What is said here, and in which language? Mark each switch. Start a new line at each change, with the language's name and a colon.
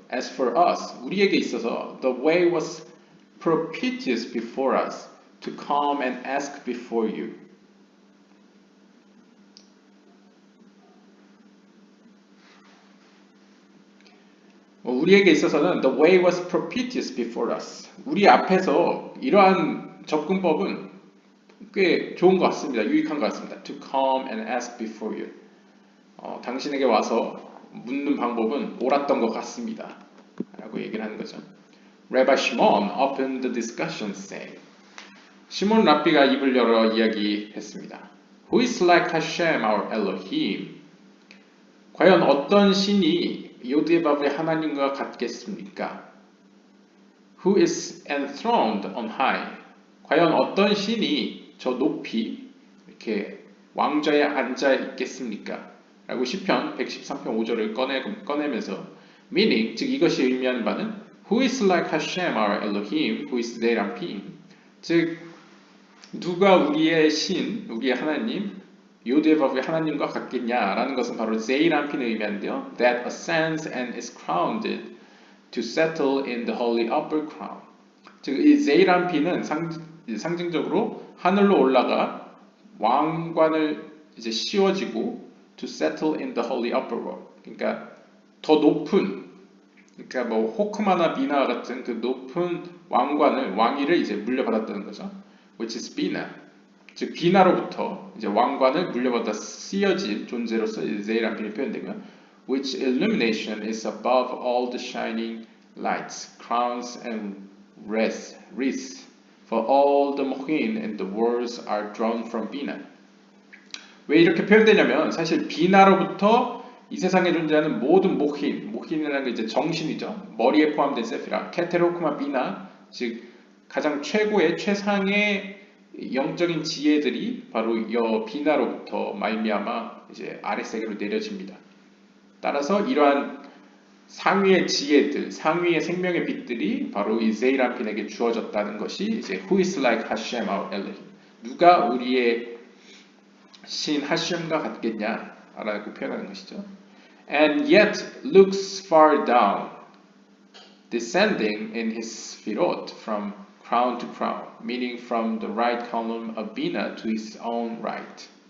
English: As for us,
Korean: 우리에게 있어서
English: the way was propitious before us to come and ask before you.
Korean: 우리에게 있어서는
English: the way was propitious before us.
Korean: 우리 앞에서 이러한 접근법은 꽤 좋은 것 같습니다. 유익한 것 같습니다.
English: To come and ask before you.
Korean: 당신에게 와서 묻는 방법은 옳았던 것 같습니다. 라고 얘기를 하는 거죠.
English: Rabbi Shimon opened the discussion saying,
Korean: 시몬 랍비가 입을 열어 이야기했습니다.
English: Who is like Hashem our Elohim?
Korean: 과연 어떤 신이 요드바브의 하나님과 같겠습니까?
English: Who is enthroned on high?
Korean: 과연 어떤 신이 저 높이 이렇게 왕좌에 앉아 있겠습니까? 라고 시편 113편 5절을 꺼내면서
English: meaning,
Korean: 즉 이것이 의미하는 바는
English: Who is like Hashem our Elohim? Who is Zeirampim?
Korean: 즉 누가 우리의 신, 우리의 하나님, 요드바브의 하나님과 같겠냐라는 것은 바로 제이란핀을 의미하는데요.
English: That ascends and is crowned to settle in the holy upper crown.
Korean: 즉 이 제이란핀은 상징적으로 하늘로 올라가 왕관을 이제 씌워지고
English: to settle in the holy upper world.
Korean: 그러니까 더 높은, 그러니까 뭐 호크마나 비나 같은 그 높은 왕위를 이제 물려받았다는 거죠.
English: Which is 비나.
Korean: 즉 비나로부터 이제 왕관을 물려받아 씌어진 존재로서 제이란핀이 표현되고요.
English: Which illumination is above all the shining lights, crowns and wreaths. For all the mohin and the words are drawn from 비나.
Korean: 왜 이렇게 표현되냐면 사실 비나로부터 이 세상에 존재하는 모든 모힌이라는 게 이제 정신이죠. 머리에 포함된 세피라, 케테로크마 비나, 즉 가장 최상의 영적인 지혜들이 바로 이 비나로부터 말미암아 이제 아랫세계로 내려집니다. 따라서 이러한 상위의 지혜들, 상위의 생명의 빛들이 바로 이 제이란핀에게 주어졌다는 것이 이제
English: Who is like Hashem our Elohim?
Korean: 누가 우리의 신 하셴과 같겠냐라고 표현하는 것이죠.
English: And yet looks far down, descending in his sphirot from crown to crown, meaning from the right column of Bina to his own right.